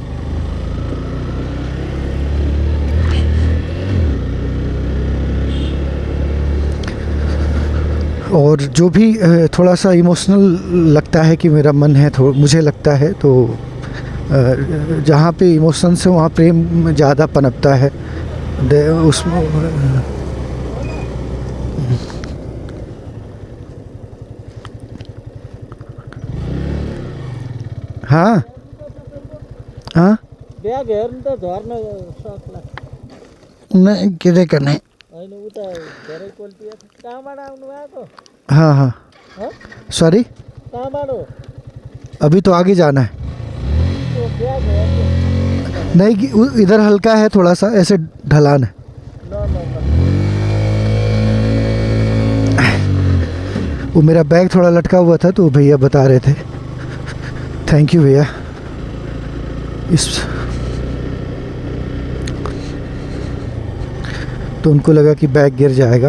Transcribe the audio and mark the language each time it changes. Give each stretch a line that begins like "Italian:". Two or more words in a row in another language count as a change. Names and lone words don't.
Hindi: और जो भी थोड़ा सा इमोशनल लगता है कि मेरा मन है, मुझे लगता है, तो जहाँ पे इमोशन से वहाँ प्रेम ज़्यादा पनपता है उसमें। हाँ हाँ
Nepali: ब्याग हेर्नु त झर्न सक्ला
Hindi: नहीं के करने।
Nepali: होइन उता धेरै क्वालिटी कहाँबाट आउनु भएको? हाँ हाँ हँ सॉरी, कहाँबाट हो?
Hindi: अभी तो आगे जाना है।
Nepali: त्यो ब्याग हेर्नु
Hindi: नहीं कि इधर हल्का है, थोड़ा सा ऐसे ढलान है। ल ल ल वो मेरा बैग थोड़ा लटका हुआ था तो भैया बता रहे थे। थैंक यू भैया। तो उनको लगा कि बैग गिर जाएगा।